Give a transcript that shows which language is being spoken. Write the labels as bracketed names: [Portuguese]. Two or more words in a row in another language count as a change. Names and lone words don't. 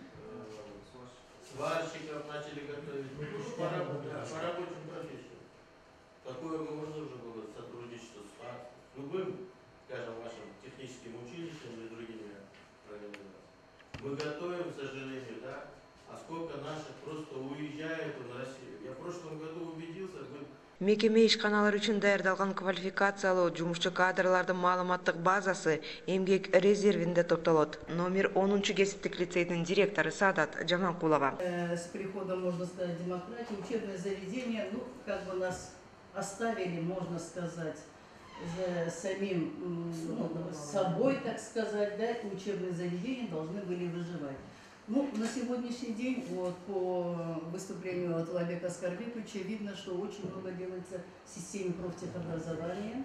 [Russian] Сварщиков начали готовить, по рабочим профессиям. Какое можно уже было сотрудничество с любым, скажем, вашим техническим училищем или другими организациями. Мы готовим, к сожалению, да, а сколько наших просто уезжает в Россию. Я в прошлом году убедился, [Kyrgyz] Мекеме ишканалар үчүн даярдалган квалификациялуу жумушчу кадрлардын маалыматтык базасы эмгек резервинде топтолот. Номер 10 кесиптик лицейдин директору Саадат Жаманкулова. [Russian] С приходом, можно сказать, демократии, учебное заведение, как бы нас оставили, можно сказать, за самим собой, так сказать, да, учебные заведения должны были выживать. На сегодняшний день, вот, по выступлению от Лабека Аскарбековича, видно, что очень много делается в системе профтехобразования.